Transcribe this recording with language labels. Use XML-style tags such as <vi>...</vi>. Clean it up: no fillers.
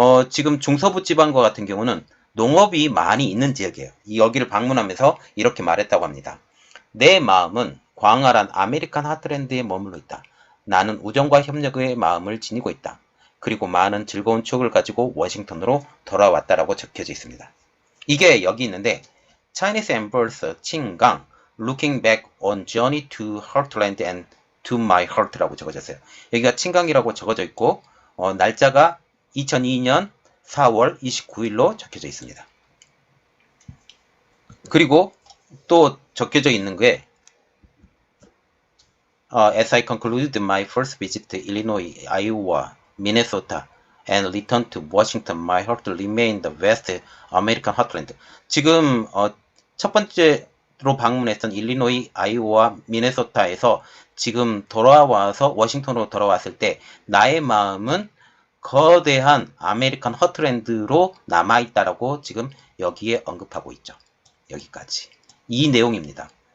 <ko>지금 중서부 지방과 같은 경우는 농업이 많이 있는 지역이에요. 여기를 방문하면서 이렇게 말했다고 합니다. 내 마음은 광활한 아메리칸 하트랜드에 머물러 있다. 나는 우정과 협력의 마음을 지니고 있다. 그리고 많은 즐거운 추억을 가지고 워싱턴으로 돌아왔다라고 적혀져 있습니다. 이게 여기 있는데</ko> <en>Chinese Empress 칭강 Looking back on journey to Heartland and to my heart라고 적어졌어요.</en> <ko>여기가 칭강이라고 적어져 있고 날짜가 2002년 4월 29일로 적혀져 있습니다. 그리고 또 적혀져 있는 게</ko> <en>As I concluded my first visit to Illinois, Iowa, Minnesota, and returned to Washington, my heart remained the West American heartland.</en> <ko>지금 첫 번째로 방문했던 일리노이, 아이오와, 미네소타에서 지금 돌아와서 워싱턴으로 돌아왔을 때 나의 마음은 거대한 아메리칸 허트랜드로 남아있다라고 지금 여기에 언급하고 있죠. 여기까지. 이 내용입니다.</ko>